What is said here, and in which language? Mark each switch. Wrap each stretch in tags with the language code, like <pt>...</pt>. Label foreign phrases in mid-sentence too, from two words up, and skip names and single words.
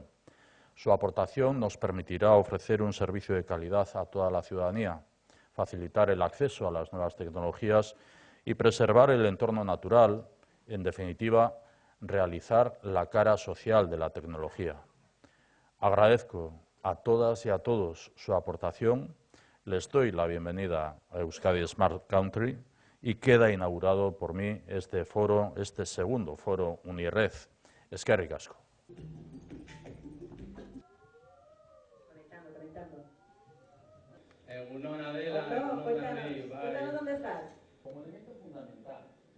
<es>Su aportación nos permitirá ofrecer un servicio de calidad a toda la ciudadanía, facilitar el acceso a las nuevas tecnologías y preservar el entorno natural, en definitiva, realizar la cara social de la tecnología. Agradezco a todas y a todos su aportación, les doy la bienvenida a Euskadi Smart Country y queda inaugurado por mí este foro, este segundo foro Unired.</es> <eu>Eskerrik asko. Egunon Adela,</eu> <es>Cuéntanos, ¿dónde estás? Como elemento fundamental</es>